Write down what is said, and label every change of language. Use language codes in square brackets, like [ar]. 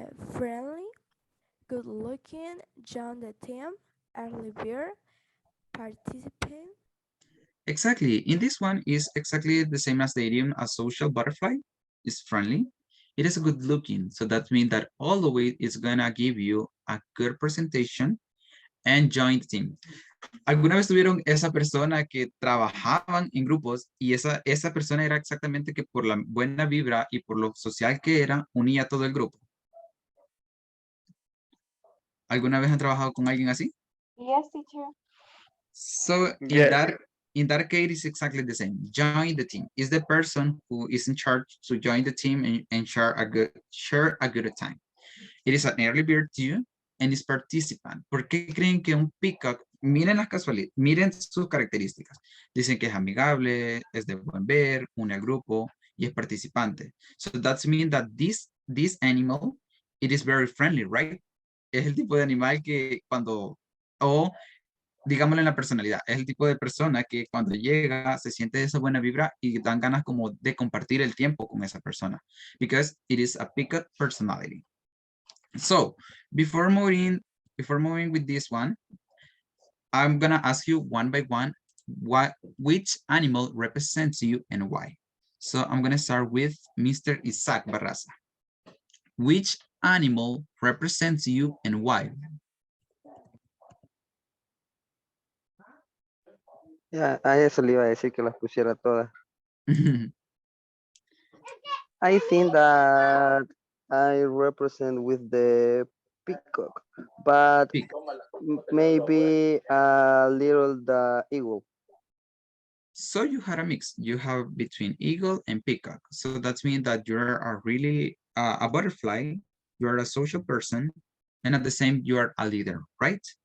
[en] Friendly, good looking, John the team, early beer, participant. Exactly. In this one is exactly the same as the idiom a social butterfly is friendly. It is good looking. So that means that all the way it's gonna give you a good presentation and join the team. [es] ¿Alguna vez tuvieron esa persona que trabajaban en grupos y esa persona era exactamente que por la buena vibra y por lo social que era, unía a todo el grupo? ¿Alguna vez han trabajado con alguien así? [en] Yes, teacher. So Yes. in that case, it's exactly the same. Join the team is the person who is in charge to join the team and share a good time. It is an early bird too, and is participant. [es] ¿Por qué creen que un peacock? Miren las casualidades, miren sus características. Dicen que es amigable, es de buen ver, une al grupo y es participante. [en] So that means that this animal, it is very friendly, right? [es] Es el tipo de animal que cuando, o digámoslo en la personalidad, es el tipo de persona que cuando llega se siente esa buena vibra y dan ganas como de compartir el tiempo con esa persona. [en] Because it is a peacock personality. So before moving with this one, I'm gonna ask you one by one, which animal represents you and why? So I'm gonna start with Mr. Isaac Barraza. Which animal represents you and why? [es] Ya, a eso le iba a decir que las pusiera todas. [en] I think that I represent with the peacock, but maybe a little the eagle. So you had a mix. You have between eagle and peacock. So that means that you're a really a butterfly, you are a social person, and at the same, you are a leader, right?